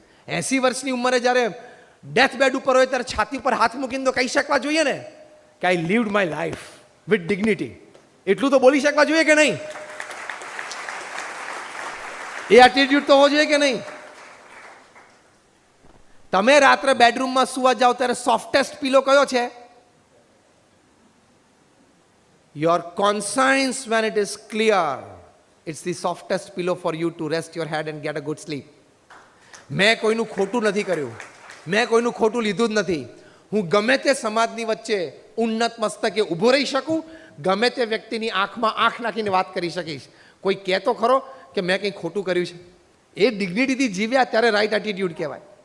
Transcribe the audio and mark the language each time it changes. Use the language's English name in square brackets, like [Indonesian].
[Gujarati] 80 વર્ષની ઉંમરે જ્યારે ડેથ બેડ ઉપર હોય ત્યારે છાતી પર હાથ મૂકીને તો કહી શકવા જોઈએ ને કે [English] I lived my life with dignity. [Gujarati] એટલું તો બોલી શકવા જોઈએ કે નહીં? એ એટીટ્યુડ તો હોવો જોઈએ કે નહીં? તમે રાત્રે બેડરૂમમાં સુવા જાઓ ત્યારે સોફ્ટેસ્ટ પીલો કયો છે? [English] Your conscience, when it is clear, it's the softest pillow for you to rest your head and get a good sleep. [Gujarati] મેં કોઈનું ખોટું નથી કર્યું, મેં કોઈનું ખોટું લીધું જ નથી. હું ગમે તે સમાજની વચ્ચે ઉન્નત મસ્તકે ઊભો રહી શકું, ગમે તે વ્યક્તિની આંખમાં આંખ નાખીને વાત કરી શકીશ. કોઈ કહે તો ખરો કે મેં કંઈ ખોટું કર્યું છે? એ ડિગ્નિટીથી જીવ્યા ત્યારે રાઈટ એટીટ્યુડ કહેવાય.